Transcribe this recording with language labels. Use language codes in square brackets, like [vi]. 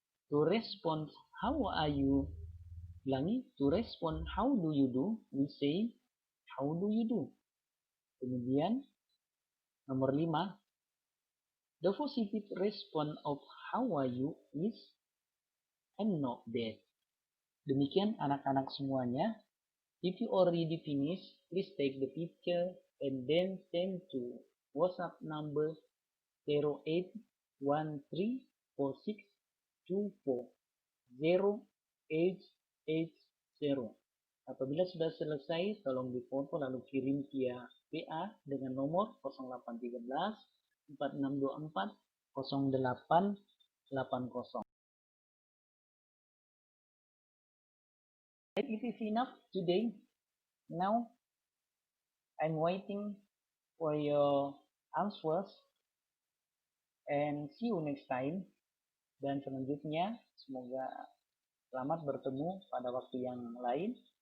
[en] To respond, how are you? [id] Ulangi, [en] to respond, how do you do? We say, how do you do? [id] Kemudian nomor 5. [en] The positive response of how are you is I'm not bad. [id] Demikian anak-anak semuanya. [en] If you already finished, please take the picture and then send to WhatsApp number 081346240880. [id] Apabila sudah selesai, tolong difoto lalu kirim via WA dengan nomor 0813 4624 0880. [en] It is enough today. Now, I'm waiting for your answers and see you next time. [id] Dan selanjutnya, semoga selamat bertemu pada waktu yang lain.